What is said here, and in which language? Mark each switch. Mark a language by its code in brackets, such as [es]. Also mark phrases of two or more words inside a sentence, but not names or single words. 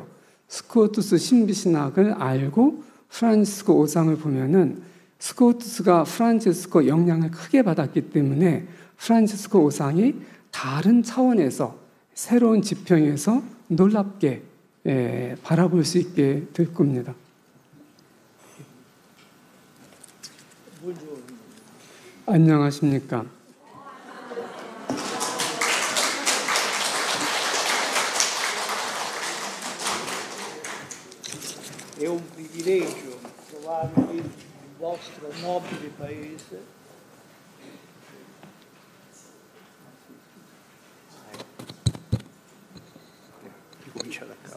[ko] 스코투스 신비신학을 알고 프란치스코 오상을 보면은 스코투스가 프란체스코 영향을 크게 받았기 때문에 프란체스코 오상이 다른 차원에서 새로운 지평에서 놀랍게 바라볼 수 있게 될 겁니다. 안녕하십니까? [it] È un privilegio trovarvi nel vostro nobile paese. Ricomincia da capo.